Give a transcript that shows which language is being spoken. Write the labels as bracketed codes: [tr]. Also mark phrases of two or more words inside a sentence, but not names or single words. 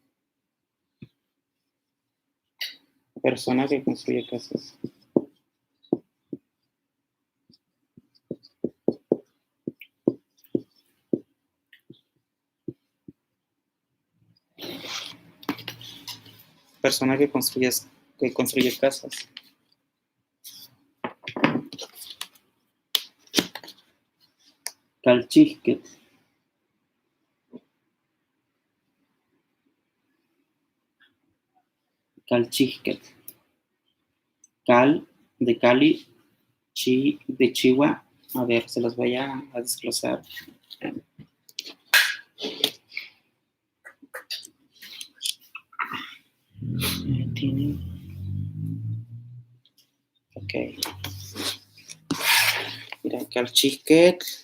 [es] Persona que construye casas. Persona que construye casas. Calchisque. Calchisque. Cal de Cali, chi de Chihuahua. A ver, se los voy a desglosar. Tiene. Ok. Mira, calchisque.